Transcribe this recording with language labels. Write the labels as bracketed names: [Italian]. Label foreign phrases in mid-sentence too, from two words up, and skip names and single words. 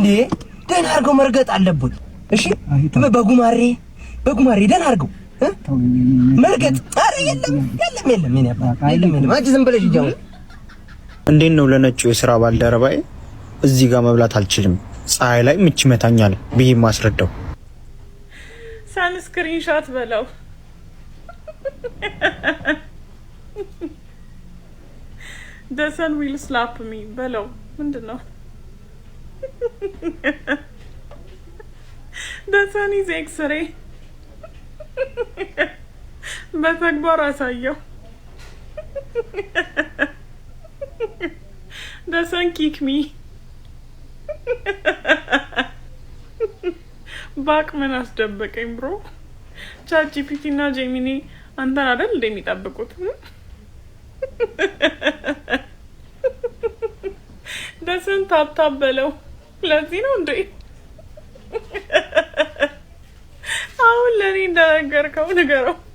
[Amharic] ደህና አድርገው መርገጥ አለበት። እሺ በጉማሬ ደህና አድርገው መርገጥ። ኧረ የለም ምን ያባ የለም። አንቺ ዝም ብለሽ ይጃው። እንዴት ነው ለነጩ የሥራ ባልደረባዬ እዚህ ጋር መብላት አልችልም ፀሐይ ላይ ምች ይመታኛል ብዬ ማስረዳው? ስክሪንሾት በለው [English] The sun will slap me [Amharic] በለው ምንድነው? [English] The sun is X-ray [Amharic] በተግባር አሳየው። [English] The sun kick me [Amharic] ባክ ምን አስደበቀኝ ብሮ። ቻትጂፒቲ እና ጄሚኒ አንተን አይደል እንደሚጠብቁት? ደስን ታብታብ በለው። ለዚህ ነው እንዴ አሁን ለኔ እንደነገርከው ንገረው።